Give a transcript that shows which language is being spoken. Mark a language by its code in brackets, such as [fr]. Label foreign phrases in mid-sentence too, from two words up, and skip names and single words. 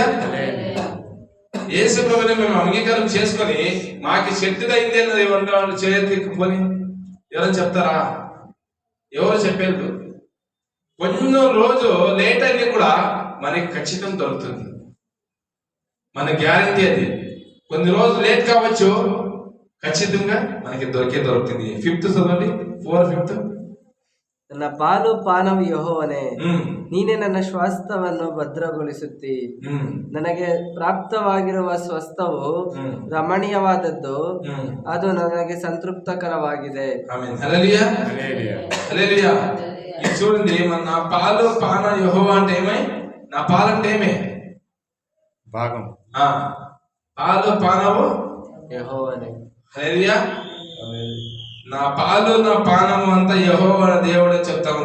[te] యేసు ప్రభువుని మేము అంగీకారం చేసుకొని మాకు శక్తిదైంది అన్నది వాళ్ళు చేయకపోని ఎవరైనా చెప్తారా? ఎవరు చెప్పారు? కొంచెం రోజు లేట్ అయితే కూడా మనకి ఖచ్చితం దొరుకుతుంది. మన గ్యారంటీ అది. కొన్ని రోజులు లేట్ కావచ్చు, ఖచ్చితంగా మనకి దొరుకుతుంది. 5th చదవండి. 4:5. [kn] ನನ್ನ ಪಾಲು ಪಾನವು ಯೆಹೋವನೇ, ನೀನೇ ನನ್ನ ಸ್ವಾಸ್ಥ್ಯವನ್ನು ಭದ್ರಗೊಳಿಸುತ್ತಿ. ನನಗೆ ಪ್ರಾಪ್ತವಾಗಿರುವ ಸ್ವಸ್ಥವು ರಮಣೀಯವಾದದ್ದು, ಅದು ನನಗೆ సంతృప్తకరವಾಗಿದೆ. [te] ఆమేన్. హల్లెలూయా. హల్లెలూయా. ఇది చూడండి, నా పాలు పాన యెహోవా అంటే ఏమై? నా పాలు అంటే ఏమే? భాగం. పాలు పానవు యెహోవనే. హల్లెలూయా. నా పాలు నా పానము అంతా యెహోవా దేవుడే చెప్తా ఉంది.